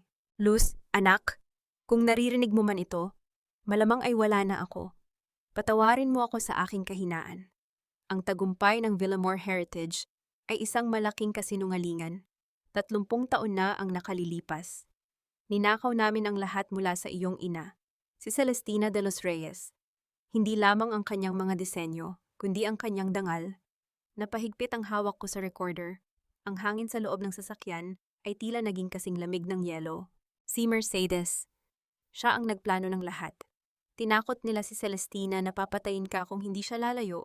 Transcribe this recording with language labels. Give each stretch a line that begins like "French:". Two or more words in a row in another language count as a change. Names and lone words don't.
Filipino: Luz, anak, kung naririnig mo man ito, malamang ay wala na ako. Patawarin mo ako sa aking kahinaan. Ang tagumpay ng Villamor Heritage ay isang malaking kasinungalingan. 30 taon na ang nakalilipas. Ninakaw namin ang lahat mula sa iyong ina, si Celestina de los Reyes. Hindi lamang ang kanyang mga disenyo, kundi ang kanyang dangal. Napahigpit ang hawak ko sa recorder. Ang hangin sa loob ng sasakyan ay tila naging kasing lamig ng yelo. Si Mercedes. Siya ang nagplano ng lahat. Tinakot nila si Celestina na papatayin ka kung hindi siya lalayo.